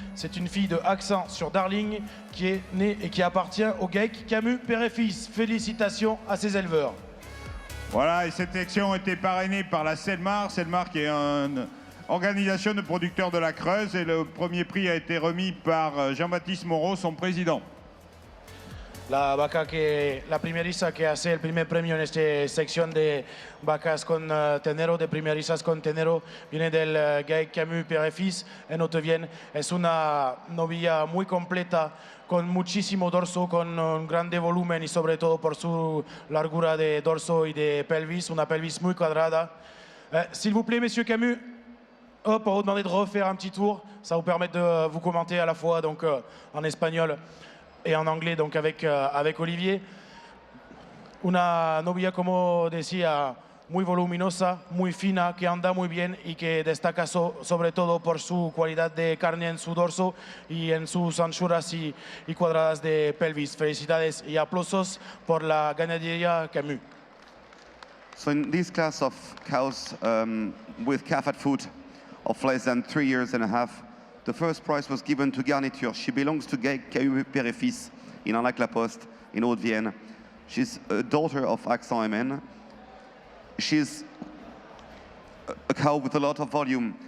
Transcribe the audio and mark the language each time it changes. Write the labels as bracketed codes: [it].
[fr] C'est une fille de Accent sur Darling qui est née et qui appartient au GAEC Camus père et fils. Félicitations à ses éleveurs. Voilà, et cette section a été parrainée par la Selmar qui est une organisation de producteurs de la Creuse, et le premier prix a été remis par Jean-Baptiste Moreau, son président. [es] La primeriza que hace el primer premio en esta sección de vacas con tenero, de primerizas con tenero, viene del GAEC Camus père et fils en Haute-Vienne. Es una novilla muy completa, con muchísimo dorso, con un grande volumen y sobre todo por su largura de dorso y de pelvis, una pelvis muy cuadrada. [fr] S'il vous plaît, messieurs Camus, hop, on va vous demander de refaire un petit tour. Ça vous permet de vous commenter à la fois donc, en espagnol et en anglais, donc avec Olivier. [es] Una novia, como decía, muy voluminosa, muy fina, que anda muy bien y que destaca sobre todo por su cualidad de carne en su dorso y en sus anchuras y cuadradas de pelvis. Felicidades y aplausos por la ganadería Camus. [en] So in this class of cows with calf-fed food of less than 3 years and a half, The first prize was given to Garniture. She belongs to Camus Père et Fils in Annac-la-Poste in Haute-Vienne. She's a daughter of Accent MN. She's a cow with a lot of volume.